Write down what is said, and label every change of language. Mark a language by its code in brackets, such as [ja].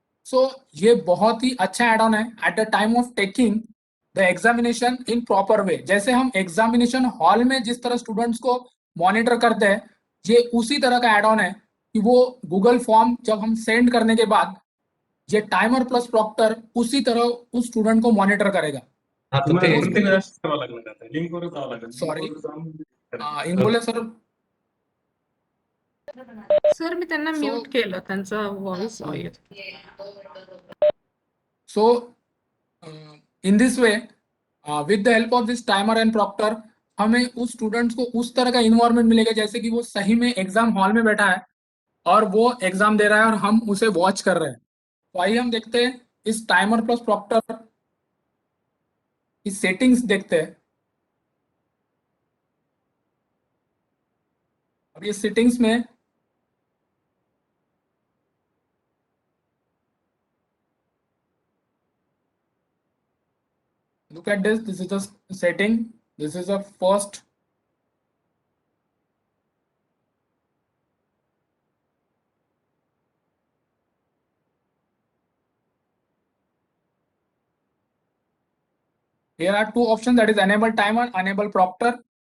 [hi] सो ये बहुत ही अच्छा एड ऑन है [en] At the time of taking the examination in proper way. [hi] जैसे हम एग्जामिनेशन हॉल में जिस तरह स्टूडेंट्स को मॉनिटर करते हैं, ये उसी तरह का एड ऑन है कि वो गूगल फॉर्म जब हम सेंड करने के बाद ये टाइमर प्लस प्रॉक्टर उसी तरह उस स्टूडेंट को मॉनिटर करेगा। [mr] आता ते कोणते करावं लागलं आता लिंकवरच जावं लागेल. [en] Sorry. [mr] इंगोले सर, सर मी त्यांना [en] So- [mr] म्यूट केलं, त्यांचा व्हॉइस येत. [en] so in this way with the help of this timer and proctor [hi] हमें उस स्टूडेंट्स को उस तरह का इन्वायरमेंट मिलेगा जैसे कि वो सही में एग्जाम हॉल में बैठा है और वो एग्जाम दे रहा है और हम उसे वॉच कर रहे हैं। तो आइए हम देखते हैं इस टाइमर प्लस प्रॉक्टर की सेटिंग्स देखते हैं। अब ये सेटिंग्स में [en] look at this, this is the setting, this is the first here are two options, that is enable timer, enable proctor.